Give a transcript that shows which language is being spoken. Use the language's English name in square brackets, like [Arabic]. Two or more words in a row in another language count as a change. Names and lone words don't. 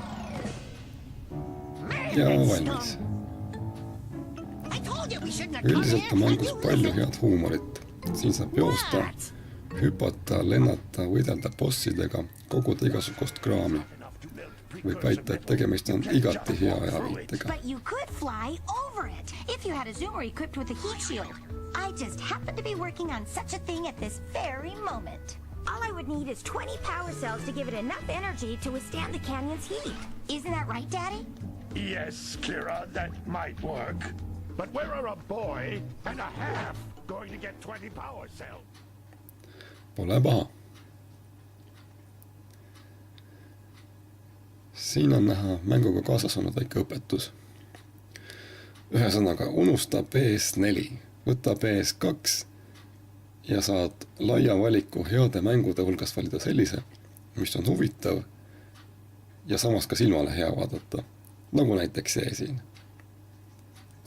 [Estonian] Ja valmis. Üldiselt on mängus palju head huumorit. Siin saab joosta, hüpata, lennata, võidelda bossidega, koguda igasugust kraami. Võib väita, et tegemist on igati hea ajaviitega. [English] All I would need is 20 power cells to give it enough energy to withstand the canyon's heat. Isn't that right, Daddy? Yes, Kira, that might work. But where are a boy and a half going to get 20 power cells? [Estonian] Pole paha. Siin on näha mänguga kaasas olnud väike õpetus. Ühesõnaga, unusta PS4, võta PS2 ja saad laia valiku heade mängude hulgas valida sellise, mis on huvitav ja samas ka silmale hea vaadata, nagu näiteks see siin.